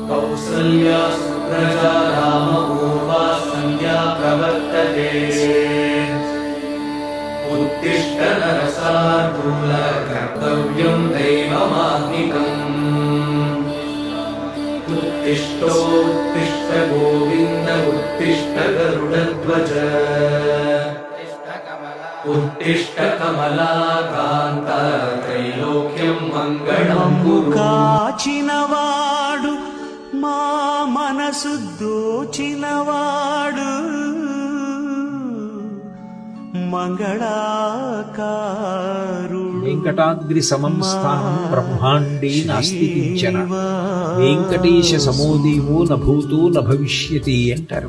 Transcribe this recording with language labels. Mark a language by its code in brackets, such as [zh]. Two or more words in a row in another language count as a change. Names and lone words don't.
[sa] कौसल्या सुप्रजा रामपूर्वा सन्ध्या प्रवर्तते उत्तिष्ठ नरशार्दूल कर्तव्यं दैवमात्मिकम् उत्तिष्ठोत्तिष्ठ गोविन्द उत्तिष्ठ गरुडध्वज उत्तिष्ठ कमलाकान्त त्रैलोक्यं मङ्गलं कुरु। [te] కాచినవాడు మా మనసు దోచినవాడు మంగళాకారుడు [sa] वेङ्कटाद्रि समं स्थानं ब्रह्माण्डे नास्ति किञ्चन वेङ्कटेश समोदेवो नभूतो नभविष्यति అంటారు.